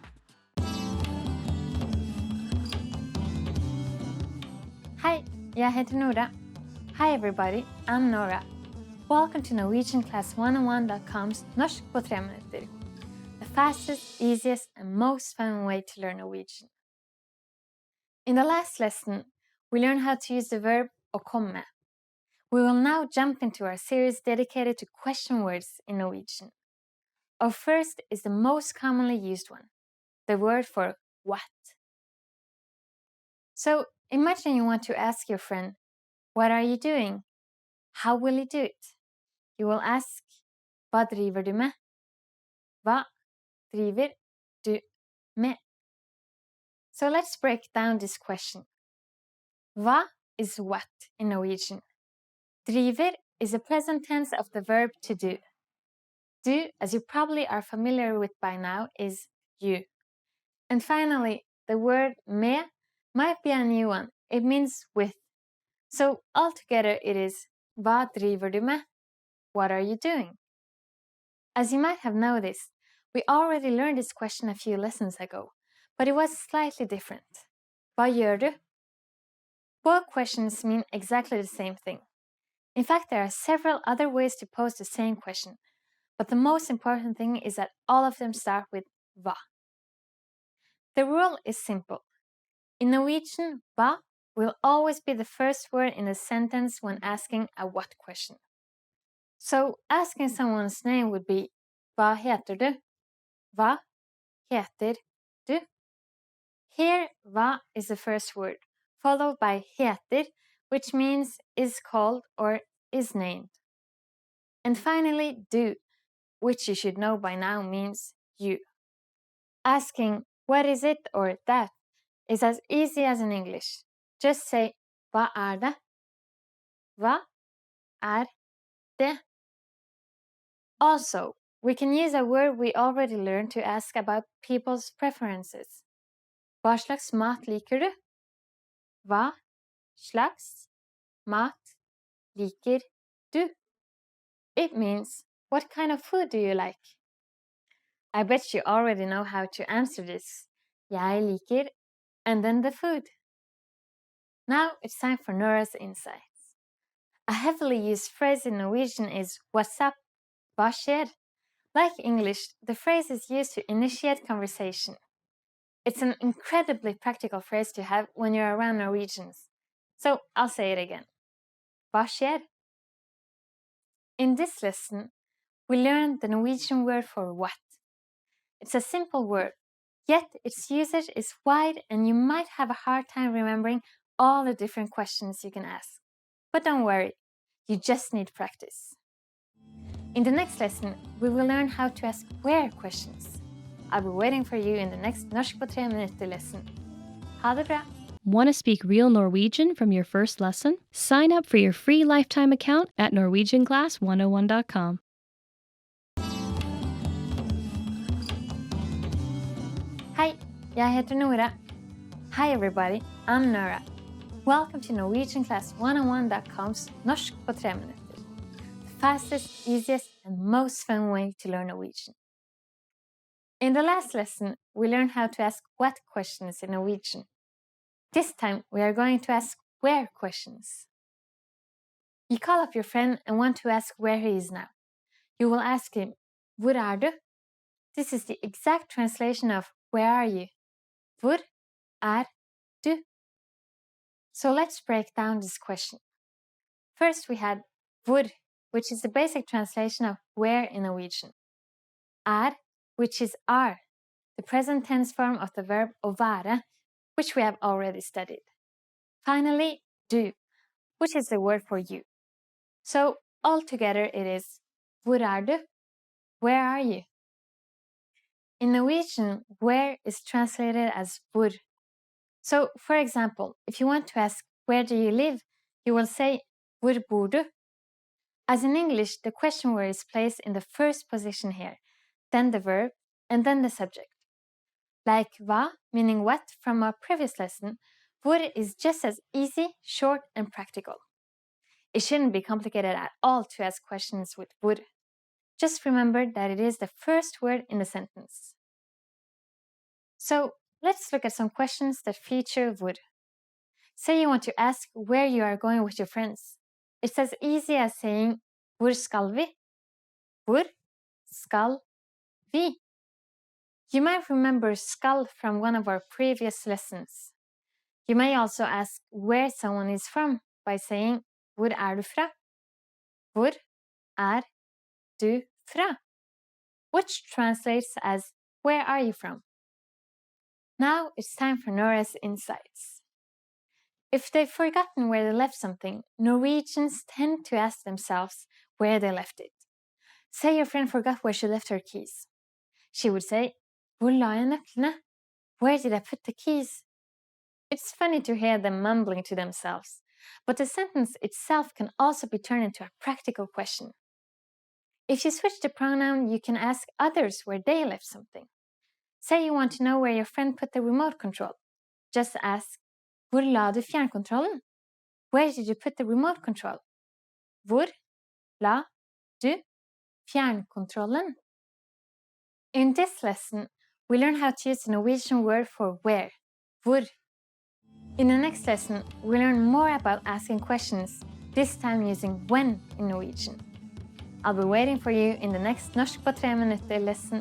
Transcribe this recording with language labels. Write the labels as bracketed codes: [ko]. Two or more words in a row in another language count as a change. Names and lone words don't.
[no] Hi, jag heter Nora. [en] Hi everybody, I'm Nora. Welcome to NorwegianClass101.com's Norsk på 3 minutter. The fastest, easiest and most fun way to learn Norwegian. In the last lesson, we learned how to use the verb [no] å komme. [en] We will now jump into our series dedicated to question words in Norwegian. Our first is the most commonly used one, the word for what. So imagine you want to ask your friend, what are you doing? How will you do it? You will ask, [no] hva driver du med? Hva driver du med? [en] So let's break down this question. Hva is what in Norwegian. Driver is the present tense of the verb to do. Do, as you probably are familiar with by now, is you. And finally, the word med might be a new one. It means with. So altogether it is [no] hva driver du med? [en] What are you doing? As you might have noticed, we already learned this question a few lessons ago, but it was slightly different. [no] Hva gjør du? [en] Both questions mean exactly the same thing. In fact, there are several other ways to pose the same question, but the most important thing is that all of them start with hva. The rule is simple. In Norwegian, hva will always be the first word in a sentence when asking a what question. So, asking someone's name would be [no] hva heter du? Hva heter du? [en] Here, hva is the first word, followed by heter, which means is called or is named. And finally, du, which you should know by now means you. Asking what is it or that is as easy as in English. Just say [no] hva er det? Hva er det? [en] Also, we can use a word we already learned to ask about people's preferences. [no] Hva slags mat liker du? Hva slags mat liker du? [en] It means, what kind of food do you like? I bet you already know how to answer this. [no] Jeg liker, [en] and then the food. Now it's time for Nora's insights. A heavily used phrase in Norwegian is "What's up? [no] Hva skjer?" [en] Like English, the phrase is used to initiate conversation. It's an incredibly practical phrase to have when you're around Norwegians. So I'll say it again. [no] Hva skjer? [en] In this lesson, we learned the Norwegian word for what. It's a simple word, yet its usage is wide and you might have a hard time remembering all the different questions you can ask. But don't worry, you just need practice. In the next lesson, we will learn how to ask where questions. I'll be waiting for you in the next Norsk på 3 minutter lesson. [no] Ha det bra! [en] Want to speak real Norwegian from your first lesson? Sign up for your free lifetime account at NorwegianClass101.com. [no] Hi, jeg heter Nora. [en] Hi everybody, I'm Nora. Welcome to NorwegianClass101.com's Norsk på 3 minutter. The fastest, easiest and most fun way to learn Norwegian. In the last lesson, we learned how to ask what questions in Norwegian. This time, we are going to ask where questions. You call up your friend and want to ask where he is now. You will ask him, [no] Hvor er du? [en] This is the exact translation of where are you? [no] Hvor er du? [en] So let's break down this question. First, we had hvor, which is the basic translation of where in Norwegian. Er, which is are, the present tense form of the verb [no] å være, [en] which we have already studied. Finally, du, which is the word for you. So, altogether it is [no] Hvor er du? [en] Where are you? In Norwegian, where is translated as hvor. So, for example, if you want to ask where do you live, you will say [no] Hvor bor du? [en] As in English, the question word is placed in the first position here, then the verb, and then the subject. Like hva, meaning what, from our previous lesson, hvor is just as easy, short, and practical. It shouldn't be complicated at all to ask questions with hvor. Just remember that it is the first word in the sentence. So, let's look at some questions that feature hvor. Say you want to ask where you are going with your friends. It's as easy as saying [no] Hvor skal vi? Hvor skal vi? [en] You might remember skal from one of our previous lessons. You may also ask where someone is from by saying [no] Hvor er du fra? Hvor er du fra? [en] Which translates as where are you from? Now it's time for Nora's insights. If they've forgotten where they left something, Norwegians tend to ask themselves where they left it. Say your friend forgot where she left her keys. She would say, [no] Hvor la jeg nøklene? [en] Where did I put the keys? It's funny to hear them mumbling to themselves, but the sentence itself can also be turned into a practical question. If you switch the pronoun, you can ask others where they left something. Say you want to know where your friend put the remote control. Just ask, [no] Hvor la du fjernkontrollen? [en] Where did you put the remote control? [no] Hvor la du fjernkontrollen? [en] In this lesson, we learn how to use the Norwegian word for where, hvor. In the next lesson, we learn more about asking questions, this time using when in Norwegian. I'll be waiting for you in the next Norsk på 3 minutter lesson.